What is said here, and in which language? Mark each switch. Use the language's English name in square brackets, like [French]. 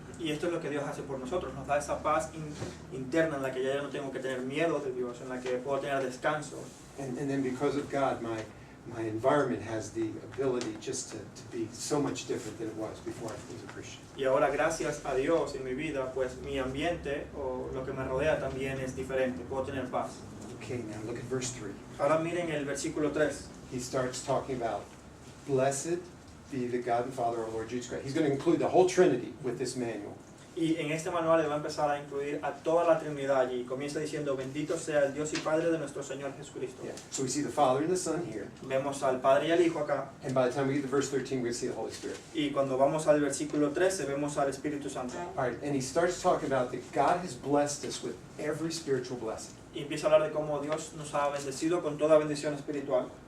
[Spanish] Y esto es lo que Dios hace por nosotros, nos da esa paz interna en la que ya yo no tengo que tener miedo de Dios, en la que puedo tener descanso. [English] And then because of God, my environment has the ability just to be so much different than it was before I was a Christian. [Spanish] Y ahora gracias a Dios en mi vida, pues mi ambiente o lo que me rodea también es diferente, puedo tener paz. [English] Okay, now look at verse 3. [Spanish] Ahora miren el versículo 3. [English] He starts talking about, blessed be the God and Father of our Lord Jesus Christ. He's going to include the whole Trinity with this manual. [Spanish] Y en este manual le va a empezar a incluir a toda la Trinidad y comienza diciendo, bendito sea el Dios y Padre de nuestro Señor Jesucristo. [English] Yeah. So we see the Father and the Son here. [Spanish] Vemos al Padre y al Hijo acá, [English] And by the time we get to verse 13, we're going to see the Holy Spirit. [Spanish] y cuando vamos al versículo 13 vemos al Espíritu Santo. [English] All right, and he starts talking about that God has blessed us with every spiritual blessing. [Spanish] Y empieza a hablar de cómo Dios nos ha bendecido con toda bendición espiritual.